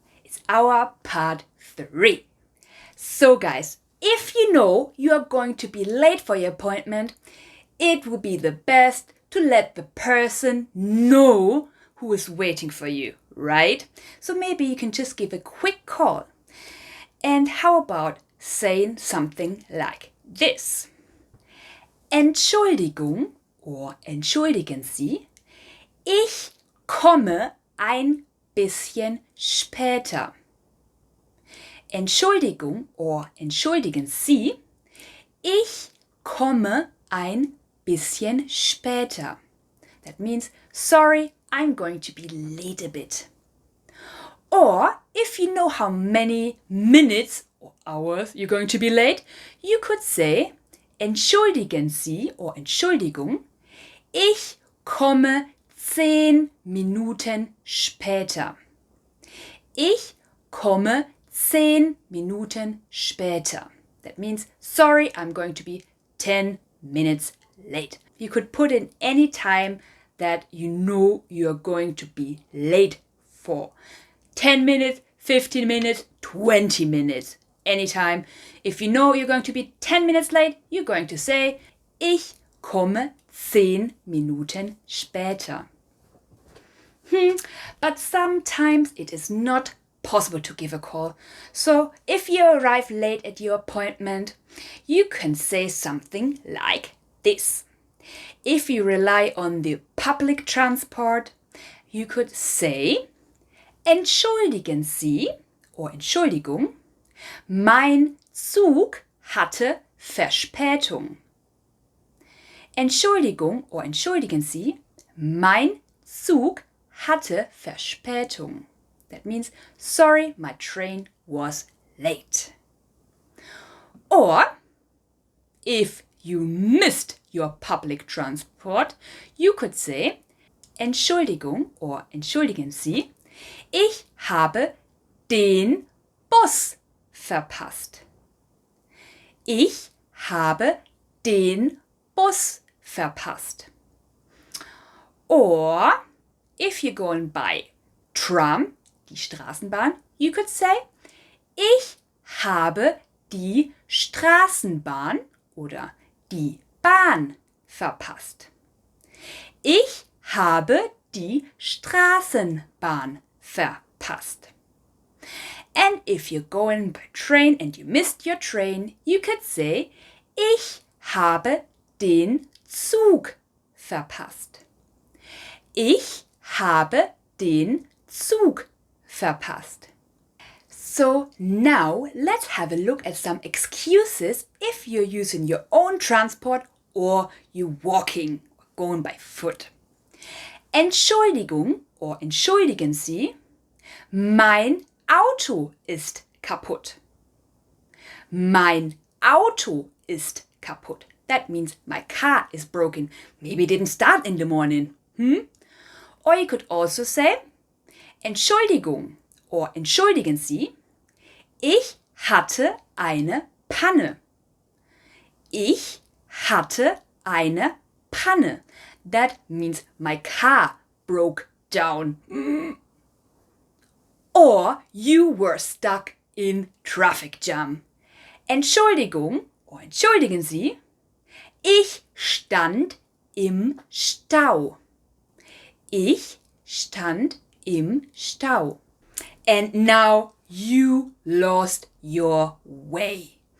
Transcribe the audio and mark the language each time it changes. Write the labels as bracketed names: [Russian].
[English] It's our part 3. So guys, if you know you are going to be late for your appointment, it would be the best to let the person know who is waiting for you, right? So maybe you can just give a quick call. And how about saying something like this? [German] Entschuldigung or entschuldigen Sie, ich komme ein bisschen später. Entschuldigung or entschuldigen Sie, ich komme ein bisschen später. [English] That means, sorry, I'm going to be late a bit. Or if you know how many minutes or hours you're going to be late, you could say, [German] entschuldigen Sie or Entschuldigung, ich komme 10 Minuten später. Ich komme 10 Minuten später. [English] That means, sorry, I'm going to be 10 minutes late. You could put in any time that you know you're going to be late for. 10 minutes, 15 minutes, 20 minutes, anytime. If you know you're going to be 10 minutes late, you're going to say, [German] ich komme 10 Minuten später. [English] But sometimes it is not possible to give a call. So if you arrive late at your appointment, you can say something like this. If you rely on the public transport, you could say, [German] entschuldigen Sie or Entschuldigung, mein Zug hatte Verspätung. Entschuldigung or entschuldigen Sie, mein Zug hatte Verspätung. [English] That means, sorry, my train was late. Or, if you missed your public transport, you could say, [German] Entschuldigung or entschuldigen Sie, ich habe den Bus verpasst. Ich habe den Bus verpasst. [English] Or, if you're going by tram, die Straßenbahn, you could say, [German] ich habe die Straßenbahn oder die Bahn verpasst. Ich habe die Straßenbahn verpasst. [English] And if you're going by train and you missed your train, you could say, [German] ich habe den Zug verpasst. Ich habe den Zug verpasst. [English] So now let's have a look at some excuses if you're using your own transport or you're walking or going by foot. [German] Entschuldigung or entschuldigen Sie, mein Auto ist kaputt. Mein Auto ist kaputt. [English] That means my car is broken. Maybe it didn't start in the morning. Or you could also say, [German] Entschuldigung or entschuldigen Sie, ich hatte eine Panne. Ich hatte eine Panne. [English] That means my car broke down. Or you were stuck in traffic jam. [German] Entschuldigung or entschuldigen Sie, ich stand im Stau. Ich stand im Stau. [English] And now you lost your way.